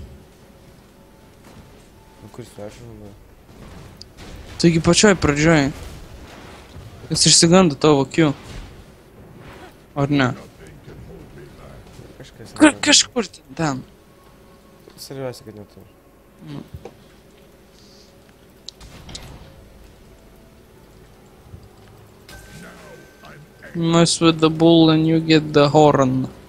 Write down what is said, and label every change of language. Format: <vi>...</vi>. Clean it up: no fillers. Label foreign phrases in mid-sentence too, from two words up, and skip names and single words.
<lt>Kur flash'o naudoja? Taigi pačioj pradžioj. Jis išsigando tavo Q. Ar ne? Kažkas. Kažkur ten. Svarbiausia, kad neturi.</lt> <en>Mess with the bull and you get the horn.</en>